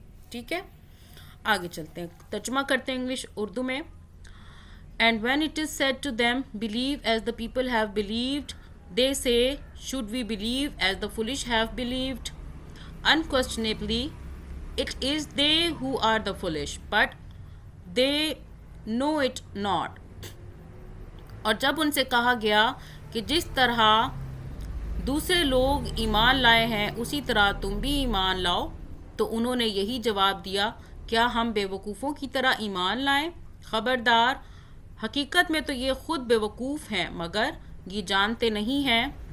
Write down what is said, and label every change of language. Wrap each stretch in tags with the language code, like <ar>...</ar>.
<ur>ٹھیک ہے، آگے چلتے ہیں، ترجمہ کرتے ہیں انگلش اردو میں.</ur> <en>And when it is said to them, believe as the people have believed, they say, should we believe as the foolish have believed? Unquestionably, it is they who are the foolish, but they know it not.</en> <ur>اور جب ان سے کہا گیا کہ جس طرح دوسرے لوگ ایمان لائے ہیں اسی طرح تم بھی ایمان لاؤ، تو انہوں نے یہی جواب دیا، کیا ہم بے وقوفوں کی طرح ایمان لائیں؟ خبردار، حقیقت میں تو یہ خود بے وقوف ہیں مگر یہ جانتے نہیں ہیں.</ur>